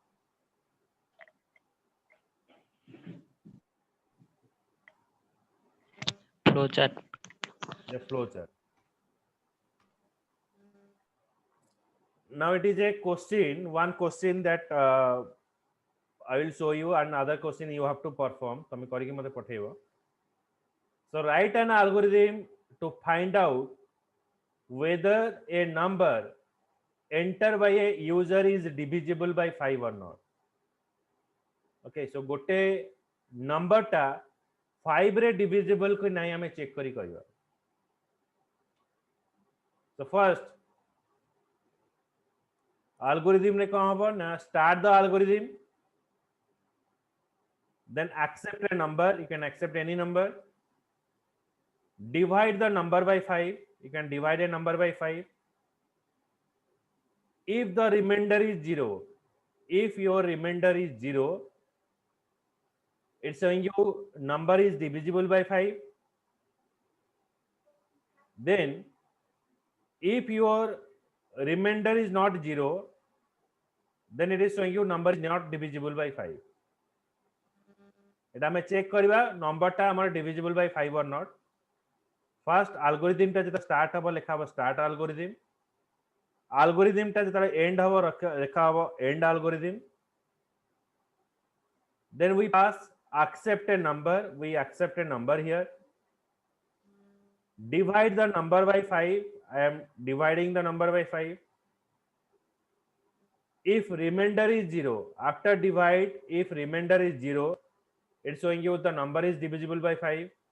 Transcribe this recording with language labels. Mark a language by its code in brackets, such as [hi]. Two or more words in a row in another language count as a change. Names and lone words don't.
[en] Flowchart. The flowchart. Now it is a question, one question that I will show you, and another question you have to perform. [or] ତମେ କରିକି ମତେ ପଠେଇବ. [en] So write an algorithm to find out whether a number entered by a user is divisible by 5 or not. Okay, so [or] गोटे number टा 5 रे divisible କି ନାହିଁ ଆମେ ଚେକ କରି କରିବା. [en] So first algorithm [or] ରେ କଣ ହବ ନା [en] start the algorithm, then accept a number. You can accept any number. Divide the number by 5. You can divide a number by 5. If the remainder is 0, if your remainder is 0, it's showing you number is divisible by 5. Then if your remainder is not 0, then it is showing you number is not divisible by 5. [or] ଏଟା ଆମେ ଚେକ କରିବା ନମ୍ବରଟା ଆମର [en] divisible by 5 or not. First algorithm [or] ଟା ଯେଉଁଟା start ହବ ଲେଖା ହବ [en] start algorithm. [or] Algorithm টা যেটা end হবো লেখা হবো [en] end algorithm. Then we pass accept a number. We accept a number here. Divide the number by 5. I am dividing the number by 5. If remainder is 0, after divide, if remainder is 0, it's showing you the number is divisible by 5.